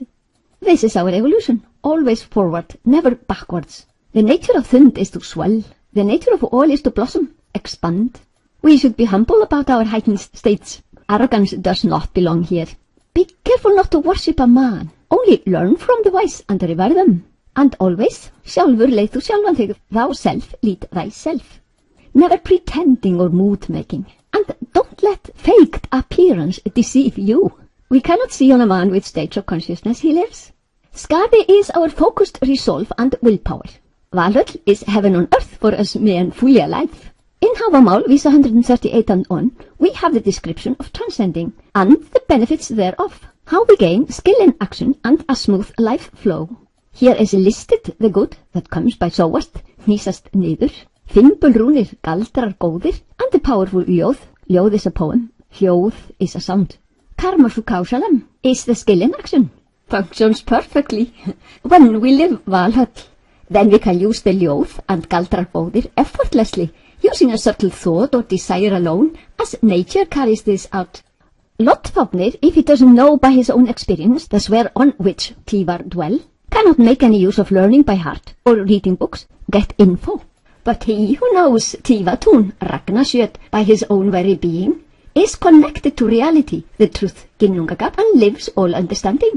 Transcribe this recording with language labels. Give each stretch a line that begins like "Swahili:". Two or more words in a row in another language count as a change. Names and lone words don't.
English: This is our evolution, always forward, never backwards. The nature of Thund is to swell, the nature of all is to blossom, expand. We should be humble about our heightened states. Arrogance does not belong here. Be careful not to worship a man, only learn from the wise and revere them. And always,
Icelandic: sjálfur leið þú sjálfan þig,
English: thou self lead thyself. Never pretending or mood-making. And don't let faked appearance deceive you. We cannot see on a man which stage of consciousness he lives. Skadi is our focused resolve and willpower. Valhöll is heaven on earth for us men fully alive. In Hávamál, Vísa 138 and on, we have the description of transcending and the benefits thereof, how we gain skill in action and a smooth life flow. Here is listed the good that comes by
Icelandic: sóast, hnýsast niður, fimbulrúnir, galdrar góðir,
English: and the powerful ljóð. Ljóð is a poem, hljóð is a sound. Karma su kausalam is the skill in action. Functions perfectly. When we live Valhöll, then we can use the ljóð and
Icelandic: galdrar góðir
English: effortlessly, using a subtle thought or desire alone, as nature carries this out. Loddfánir, if he doesn't know by his own experience the sphere on which Tívar dwell, cannot make any use of learning by heart or reading books, get info. But he who knows Tívatún, Ragnasjöt, by his own very being, is connected to reality, the truth, Ginnungagap, and lives all understanding.